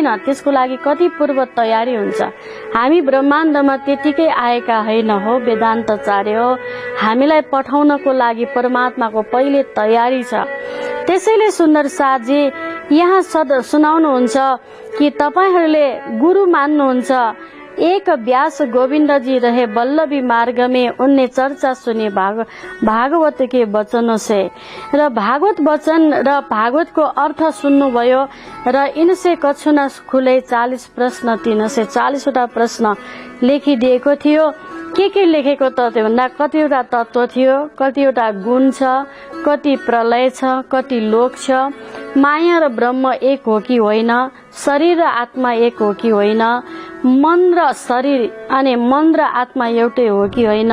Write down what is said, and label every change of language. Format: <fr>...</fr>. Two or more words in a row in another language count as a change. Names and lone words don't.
<ne>त्यसको लागि कति पूर्व तयारी हुन्छ। हामी ब्रह्माण्डमा त्यतिकै आएका होइन हो, वेदान्तचार्य हो। हामीलाई पठाउनको लागि परमात्माको पहिले तयारी छ। त्यसैले सुन्दर साथजी यहाँ सुनाउनुहुन्छ कि तपाईहरुले गुरु मान्नुहुन्छ।</ne> <hi>एक व्यास गोविंद जी रहे वल्लभी मार्ग में, उनने चर्चा सुनी भागवत के वचनों से।</hi> <ne>र भागवत वचन र भागवत को अर्थ सुन्नुभयो र</ne> <hi>इनसे कछु न खुले</hi> <ne>40 प्रश्न, 340 वटा प्रश्न लेखिदिएको थियो। के लेखेको त भन्दा कतिवटा तत्व थियो, कतिवटा गुण छ, कति प्रलय छ, कति लोक छ, माया र ब्रह्म एक हो कि होइन, शरीर र आत्मा एक हो कि होइन, मन र शरीर अनि मन र आत्मा एउटै हो कि होइन,</ne>